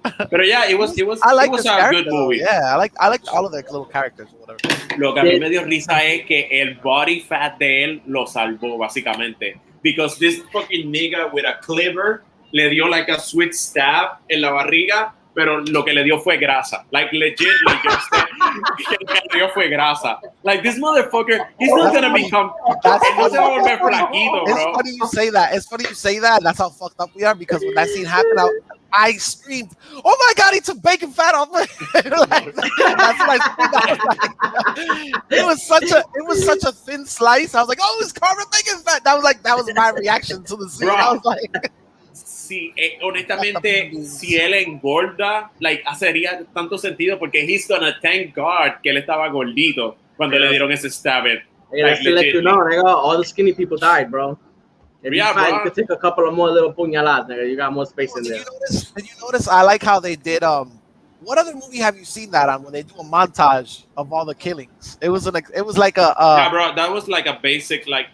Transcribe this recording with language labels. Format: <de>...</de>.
<en>But yeah, it was a good movie. Yeah, I liked all of their little characters or whatever.</en> <es>Lo que a mí me dio risa es que el body fat de él lo salvó básicamente.</es> <en>Because this fucking nigga with a cleaver</en> <es>le dio</es> <en>like a sweet stab</en> <es>en la barriga, pero lo que le dio fue grasa.</es> <en>Like legit, like</en> <es>yo sé, que lo que le dio fue grasa.</es> <en>Like this motherfucker, he's not gonna become.</en> <es>No se va a volver flaquito, bro.</es> <en>It's funny you say that. It's funny you say that. That's how fucked up we are. Because when that scene happened, I screamed, "Oh my god, he took bacon fat off my!" Like, that's what I like. It was such a thin slice. I was like, "Oh, it's carving bacon fat." That was my reaction to the scene. Bro. I was like.</en> <es>Sí, honestamente, si él engorda, like, hacería tanto sentido porque</es> <en>he's gonna thank God</en> <es>que él estaba gordito cuando le dieron ese stab.</es> <en>Hey, like, to let you know, nigga, all the skinny people died, bro. If you could take a couple of more little puñaladas, nigga. You got more space in there. Did you notice? I like how they did. What other movie have you seen that on? When they do a montage of all the killings, it was like a. Yeah, bro, that was like a basic like.</en>